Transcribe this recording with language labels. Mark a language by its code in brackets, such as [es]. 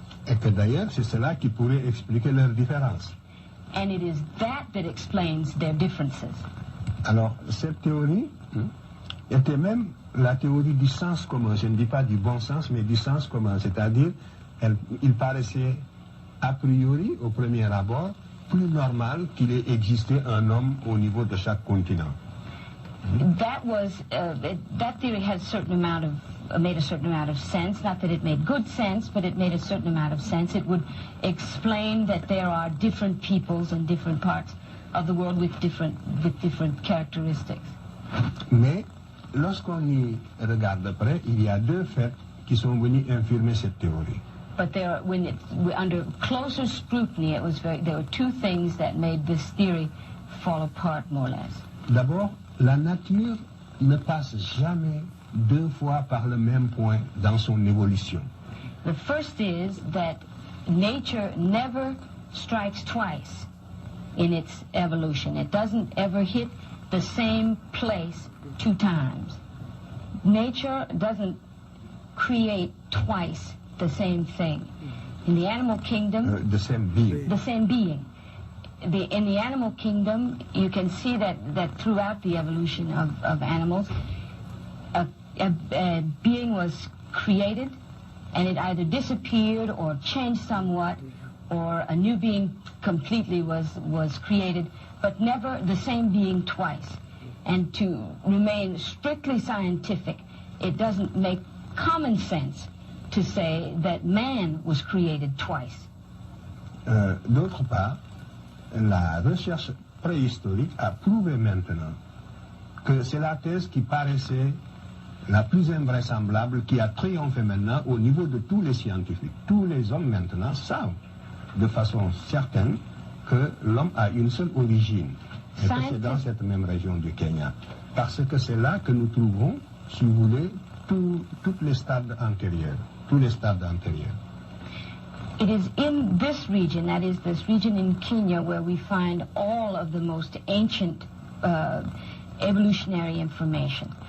[fr] Et que d'ailleurs, c'est cela qui pourrait expliquer leurs différences. [en] And it is that explains their differences. [fr] Alors, cette théorie était même la théorie du sens commun. Je ne dis pas du bon sens, mais du sens commun. C'est-à-dire, il paraissait a priori, au premier abord, plus normal qu'il ait existé un homme au niveau de chaque continent. [en] That theory had made a certain amount of sense. Not that it made good sense, but it made a certain amount of sense. It would explain that there are different peoples in different parts of the world with different characteristics. [fr] Mais lorsqu'on y regarde de près, il y a 2 faits qui sont venus infirmer cette théorie. [en] But under closer scrutiny, there were 2 things that made this theory fall apart more or less. [fr] D'abord, la nature ne passe jamais 2 fois par le même point dans son évolution. [en] The first is that nature never strikes twice in its evolution. It doesn't ever hit the same place 2 times. Nature doesn't create twice the same thing. In the animal kingdom, the same being. The same being. In the animal kingdom, you can see that throughout the evolution of animals, a being was created, and it either disappeared or changed somewhat, or a new being completely was created, but never the same being twice. And to remain strictly scientific, it doesn't make common sense to say that man was created twice. [fr] D'autre part, la recherche préhistorique a prouvé maintenant que c'est la thèse qui paraissait la plus invraisemblable, qui a triomphé maintenant au niveau de tous les scientifiques. Tous les hommes maintenant savent de façon certaine que l'homme a une seule origine, et que c'est dans cette même région du Kenya. Parce que c'est là que nous trouvons, si vous voulez, tous les stades antérieurs. Tous les stades antérieurs. [en] It is in this region, that is this region in Kenya, where we find all of the most ancient evolutionary information.